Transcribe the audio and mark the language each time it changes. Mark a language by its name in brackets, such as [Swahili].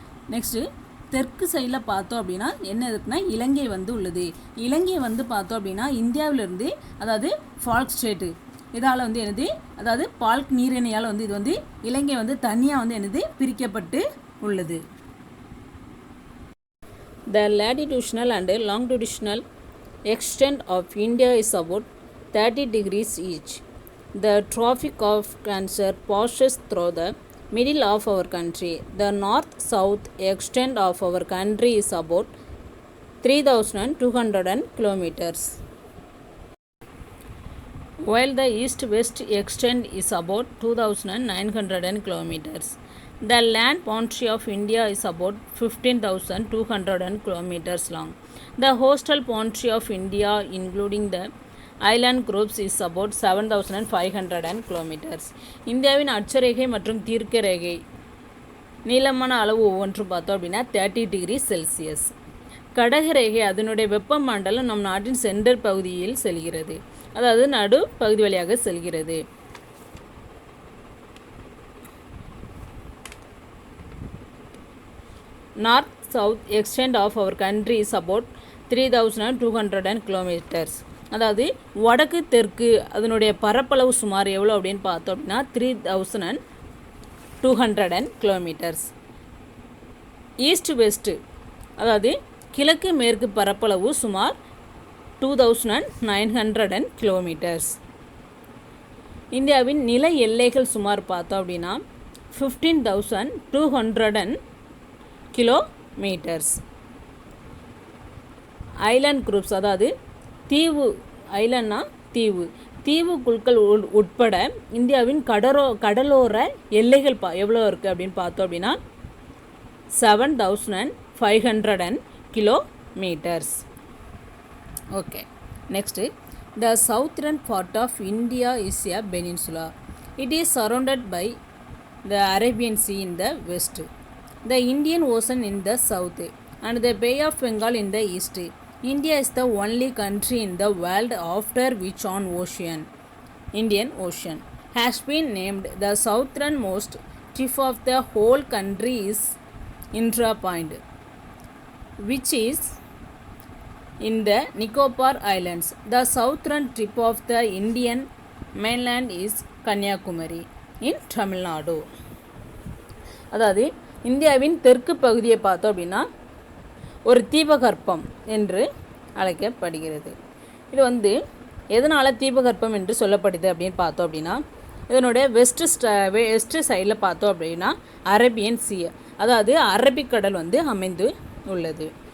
[Tamil] Next தெற்கு சைடில் பார்த்தோம் அப்படின்னா என்ன இருக்குன்னா இலங்கை வந்து உள்ளது. இலங்கை வந்து பார்த்தோம் அப்படின்னா இந்தியாவிலிருந்து, அதாவது ஃபால்க் ஸ்ட்ரேட்டு இதால் வந்து என்னது, அதாவது பால்க் நீரிணையால் வந்து இது வந்து இலங்கை வந்து தனியாக வந்து என்னது பிரிக்கப்பட்டு உள்ளது. [English] The latitudinal and longitudinal extent of India is about 30 degrees each. The Tropic of Cancer passes through the middle of our country. The north-south extent of our country is about 3,200 kilometers, while the east-west extent is about 2,900 kilometers. The land boundary of India is about 15,200 kilometers long. The coastal boundary of India, including the island groups, is about 7,500 kilometers. [Tamil] இந்தியாவின் அட்சரேகை மற்றும் தீர்க்க ரேகை நீளமான அளவு ஒவ்வொன்றும் பார்த்தோம் அப்படின்னா 30 டிகிரி செல்சியஸ். கடகரேகை அதனுடைய வெப்பமண்டலம் நம் நாட்டின் சென்டர் பகுதியில் செல்கிறது, அதாவது நடு பகுதி வழியாக செல்கிறது. [English] North-south extent of our country is about 3,200 kilometers. [Tamil] அதாவது வடக்கு தெற்கு அதனுடைய பரப்பளவு சுமார் எவ்வளோ அப்படின்னு பார்த்தோம் அப்படின்னா 3,200 கிலோமீட்டர்ஸ். ஈஸ்ட் வெஸ்ட்டு அதாவது கிழக்கு மேற்கு பரப்பளவு சுமார் 2,900 கிலோமீட்டர்ஸ். இந்தியாவின் நில எல்லைகள் சுமார் பார்த்தோம் அப்படின்னா 15,200 கிலோமீட்டர்ஸ். ஐலாண்ட் குரூப்ஸ் அதாவது தீவு, ஐலண்ட்னா தீவு, தீவு குழுக்கள் உட்பட இந்தியாவின் கடலோர எல்லைகள் எவ்வளோ இருக்குது அப்படின்னு பார்த்தோம் அப்படின்னா 7,500 kilometres. [English] Okay, next the southern part of India is a peninsula. It is surrounded by the Arabian sea in the west, the Indian Ocean in the south, and the Bay of Bengal in the east. India is the only country in the world after which an ocean, Indian Ocean, has been named. The southernmost tip of the whole country is Indra Point, which is in the Nicobar Islands. The southern tip of the Indian mainland is Kanyakumari in Tamil Nadu. [Tamil] அதாவது இந்தியாவின் தெற்கு பகுதியை பார்த்தோம் அப்படின்னா ஒரு தீபகற்பம் என்று அழைக்கப்படுகிறது. இது வந்து எதனால் தீபகற்பம் என்று சொல்லப்படுது அப்படின்னு பார்த்தோம் அப்படின்னா இதனுடைய வெஸ்ட் சைடில் பார்த்தோம் அப்படின்னா அரேபியன் சி, அதாவது அரபிக்கடல் வந்து அமைந்து உள்ளது.